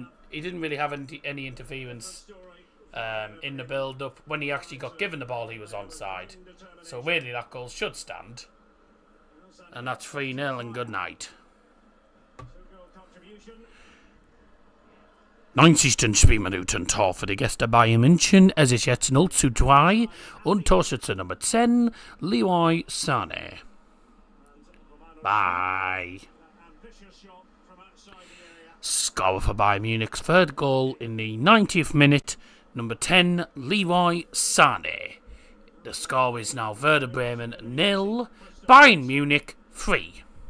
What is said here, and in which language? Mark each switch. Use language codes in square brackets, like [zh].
[en] He didn't really have any interference in the build-up. When he actually got given the ball, he was onside. So really, that goal should stand. And that's 3-0 and good night. [de] 90. Spielminuten Tor für die Gäste Bayern München. Es ist jetzt 0:3 und Torschütze Nummer 10, Leroy Sané. [en] Bye. Score for Bayern Munich's third goal in the 90th minute. Number 10, Leroy Sané. The score is now Werder Bremen 0, Bayern Munich 3.